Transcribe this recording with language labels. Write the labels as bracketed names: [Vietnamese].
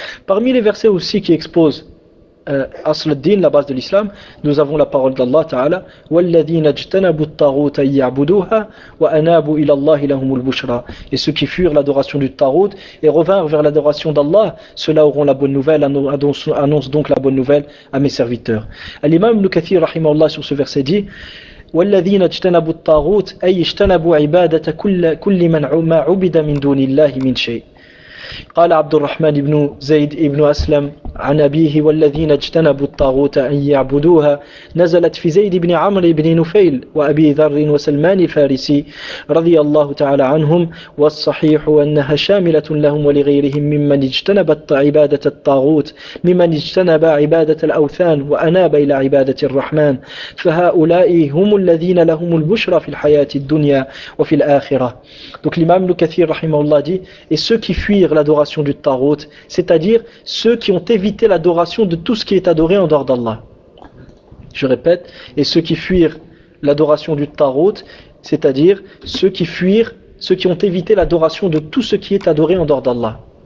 [French] Parmi les versets aussi qui exposent Asluddin, la base de l'islam, nous avons la parole d'Allah Ta'ala, [Arabic] وَالَّذِينَ اجْتَنَبُوا الطَّاغُوتَ يَعْبُدُوهَا وَأَنَابُوا إِلَى اللَّهِ لَهُمُ الْبُشْرَى. [French] Et ceux qui furent l'adoration du taghout et revinrent vers l'adoration d'Allah, ceux-là auront la bonne nouvelle. Annonce donc la bonne nouvelle à mes serviteurs. L'imam Ibn Kathir rahimahullah sur ce verset dit [Arabic] والذين اجتنبوا الطاغوت أي اجتنبوا عبادة كل من ما عبد من دون الله من شيء. قال عبد الرحمن بن زيد بن أسلم عن أبيه والذين اجتنبوا الطاغوت أن يعبدوها نزلت في زيد بن عمرو بن نفيل وأبي ذر وسلمان الفارسي رضي الله تعالى عنهم، والصحيح أنها شاملة لهم ولغيرهم ممن اجتنب عبادة الطاغوت، ممن اجتنب عبادة الأوثان وأناب إلى عبادة الرحمن، فهؤلاء هم الذين لهم البشرى في الحياة الدنيا وفي الآخرة. [French] Donc l'imam Ibn Kathir rahimahullah dit, et ceux qui fuirent l'adoration du Tarot, c'est-à-dire ceux qui ont évité l'adoration de tout ce qui est adoré en dehors d'Allah. Je répète, et ceux qui fuirent l'adoration du Tarot, c'est-à-dire ceux qui ont évité l'adoration de tout ce qui est adoré en dehors d'Allah.